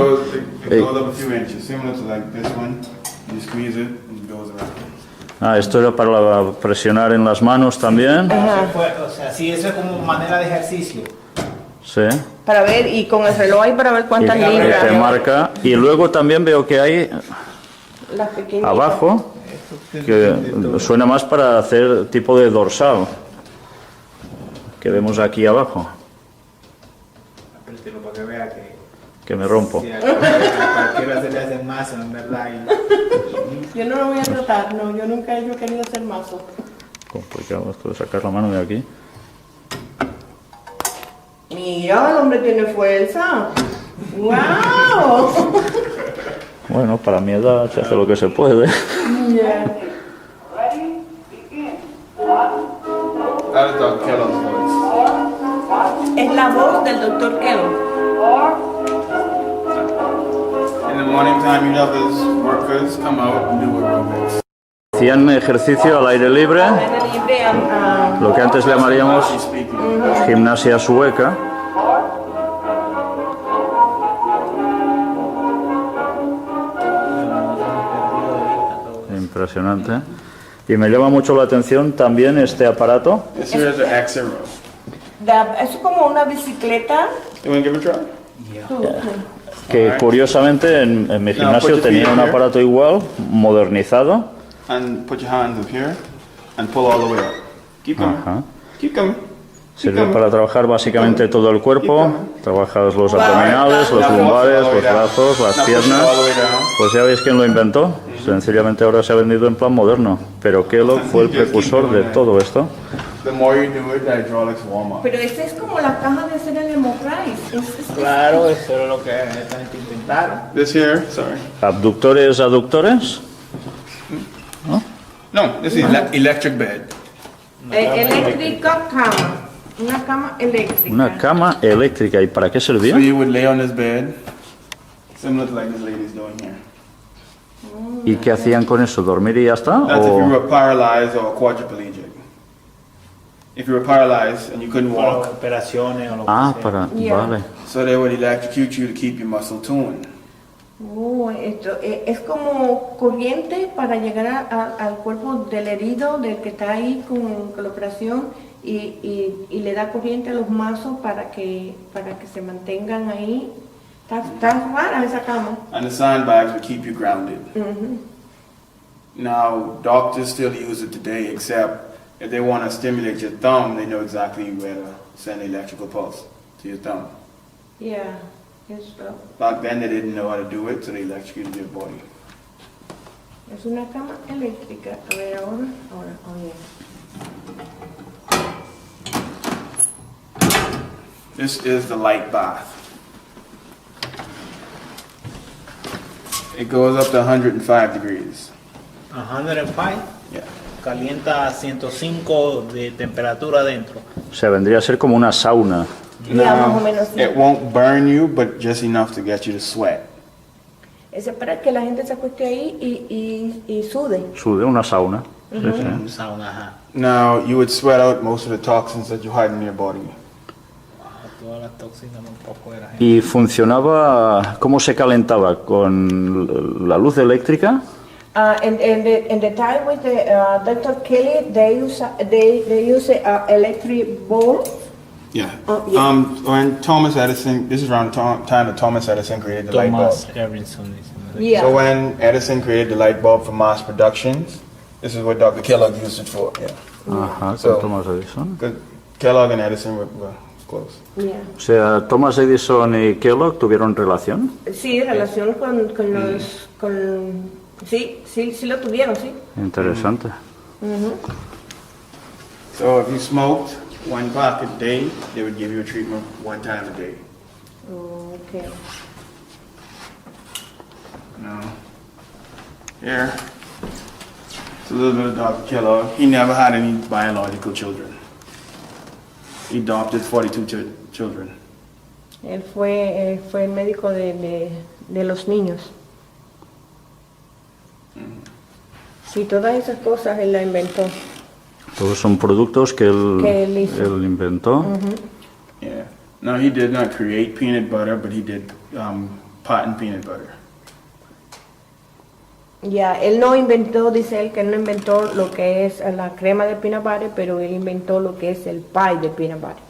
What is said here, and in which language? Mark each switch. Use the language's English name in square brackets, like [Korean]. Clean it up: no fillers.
[English] goes up a few inches, similar to like this one. You squeeze it and it goes around. [Spanish] Esto era para presionar en las manos también. O sea, sí, eso es como manera de ejercicio. Sí. Para ver, y con el reloj ahí para ver Y cuántas te libras. marca. Y luego también veo que hay Las pequeñitas. abajo, que suena más para hacer tipo de dorsal, que vemos aquí abajo, Apriételo para que vea que me rompo. si a cualquiera se le hace mazo, en verdad. Yo no lo voy a tratar, no, yo nunca he querido hacer mazo. Complicado esto de sacar la mano de aquí. Mira, el hombre tiene fuerza. ¡Wow! Bueno, para mi edad se hace lo que se puede. [English] Yeah. That is Dr. Kellogg's voice. [Spanish] Es la voz del doctor Kellogg. [English] In the morning time, you'd have his workers come out and do aerobics. [Spanish] Hacían ejercicio al aire libre, Aire libre, lo que antes llamaríamos [English] She's speaking. [Spanish] gimnasia sueca. Impresionante. Y me llama mucho la atención también este aparato. [English] This here is the accent row. [Spanish] es como una bicicleta. [English] You want to give it a try? [Spanish] Que curiosamente en mi gimnasio tenía un aparato igual, modernizado. [English] And put your hands up here and pull all the way up. Keep coming. [Spanish] Ajá. [English] Keep coming. [Spanish] Sirve para trabajar básicamente todo el cuerpo. Trabajas los abdominales, los lumbares, los brazos, las piernas. Pues ya veis quién lo inventó. Sencillamente ahora se ha vendido en plan moderno. Pero Kellogg fue el precursor de todo esto. [English] The more you do it, the hydraulics warm up. [Spanish] Pero esta es como la caja de hacer el hemocrise. Claro, eso es lo que esta gente intentaron. [English] This here, sorry. [Spanish] Abductores, aductores. [English] No, this is electric bed. [Spanish] Eléctrica cama. Una cama eléctrica. Una cama eléctrica. ¿Y para qué [English] So [Spanish] servía? [English] you would lay on this bed, similar to like this lady's doing here. [Spanish] ¿Y qué hacían con eso? ¿Dormir y ya está? [English] That's if you [Spanish] ¿O [English] were paralyzed or quadriplegic. If you were paralyzed and you couldn't [Spanish] Para [English] walk, [Spanish] operaciones o lo que sea. para... [English] Yeah. [Spanish] Vale. [English] so they would electrocute you to keep your muscle tuned. [Spanish] Esto es como corriente para llegar al cuerpo del herido, del que está ahí con la operación, y le da corriente a los mazos para que se mantengan ahí. Está rara esa cama. [English] And the sandbags would keep you grounded. Now, doctors still use it today, except if they want to stimulate your thumb, they know exactly where to send the electrical pulse to your thumb. Yeah, [Spanish] esto [English] Back then, they didn't know how to do it, so they electrocuted your body. [Spanish] es una cama eléctrica. A ver, ahora, oye. [English] This is the light bath. It goes up to 105 degrees. [Spanish] 105, [English] Yeah. [Spanish] calienta a 105 de temperatura adentro. O sea, vendría a ser como una sauna. Ya, más o menos. Sí. [English] It won't burn you, but just enough to get you to sweat. [Spanish] Es para que la gente se acueste ahí y sude. Sude, una sauna. Sí, sí. Un sauna, ajá. [English] Now, you would sweat out most of the toxins that you hide in your body. [Spanish] Todas las toxinas un poco de la gente. ¿Y funcionaba, cómo se calentaba? ¿Con la luz eléctrica? [English] In the time with the Dr. Kelly, they use electric bulb. Yeah. Oh, yeah. When Thomas Edison, this is around the time that Thomas Edison created the light bulb. Thomas Edison. Yeah. So when Edison created the light bulb for mass productions, this is what Dr. Kellogg used it for. Yeah. [Spanish] Ajá, [English] So- [Spanish] con Thomas Edison. [English] Because Kellogg and Edison were close. Yeah. [Spanish] O sea, Thomas Edison y Kellogg tuvieron relación. Sí, relación con los... Sí lo tuvieron, sí. Interesante. [English] So if you smoked one pack a day, they would give you a treatment one time a day. Okay. Now, here, It's a little bit of Dr. Kellogg. He never had any biological children. He adopted 42 children. [Spanish] Él fue el médico de los niños. Sí, todas esas cosas él las inventó. Todos son productos que él hizo. él inventó. [English] Yeah. No, he did not create peanut butter, but he did patent peanut butter. [Spanish] Ya, él no inventó, dice él, que no inventó lo que es la crema de peanut butter, pero él inventó lo que es el pie de peanut butter.